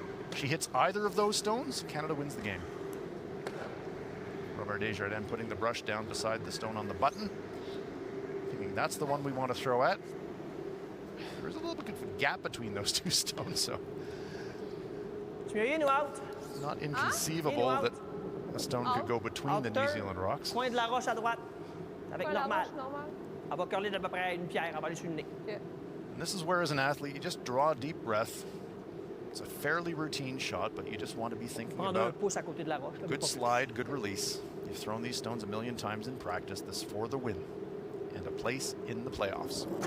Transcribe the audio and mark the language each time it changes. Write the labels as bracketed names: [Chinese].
[English] If she hits either of those stones, Canada wins the game. Robert Desjardins putting the brush down beside the stone on the button, thinking that's the one we want to throw at. There's a little bit of a gap between those two stones, so not inconceivable that a stone could go between the New Zealand rocks. [French] Coin de la roche à droite, avec normal. Elle va curler d'à peu près une pierre, elle va aller sur le nez. [English] And this is where, as an athlete, you just draw a deep breath. It's a fairly routine shot, but you just want to be thinking about good slide, good release. You've thrown these stones a million times in practice. This is for the win and a place in the playoffs.